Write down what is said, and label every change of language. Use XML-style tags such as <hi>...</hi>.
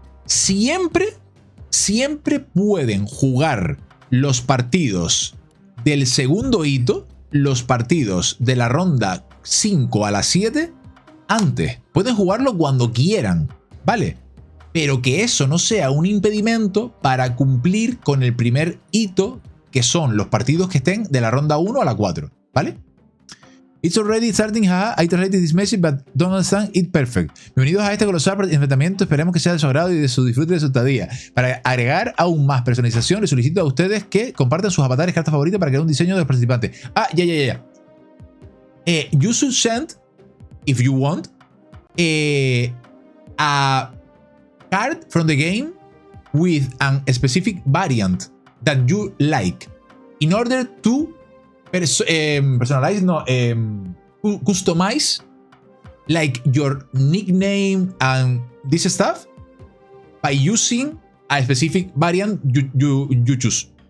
<es>Siempre pueden jugar los partidos del segundo hito, los partidos de la ronda 5 a la 7, antes. Pueden jugarlo cuando quieran, ¿vale? Pero que eso no sea un impedimento para cumplir con el primer hito, que son los partidos que estén de la ronda 1 a la 4, ¿vale?</es> <en>It's already starting, I translated this message, but don't understand it perfect.</en> <es>Bienvenidos a este colosal enfrentamiento, esperemos que sea de su agrado y de su disfrute de su estadía. Para agregar aún más personalización, les solicito a ustedes que compartan sus avatares, cartas favoritas para crear un diseño de los participantes. Ya.</es> <en>You should send, if you want, a card from the game with a specific variant that you like in order to personalize, no, customize like your nickname and this stuff by using a specific variant you choose.</en>